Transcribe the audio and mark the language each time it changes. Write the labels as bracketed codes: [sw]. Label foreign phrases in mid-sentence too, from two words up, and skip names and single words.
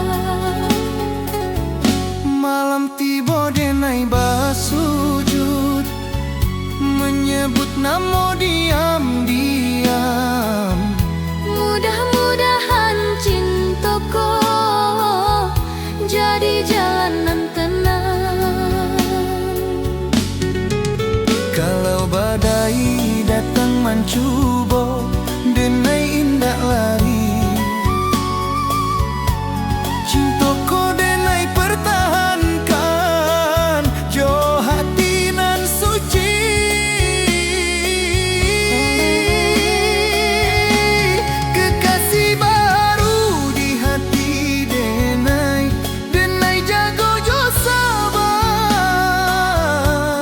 [id] Malam tiba denai bersujud, menyebut nama diam-diam. Mudah-mudahan cintaku jadi jalanan tenang. Kalau badai datang mencuba, denai indah lari. Cintaku denai pertahankan, jo hati nan suci. Kekasih baru di hati denai, [min] denai jago jo sabar.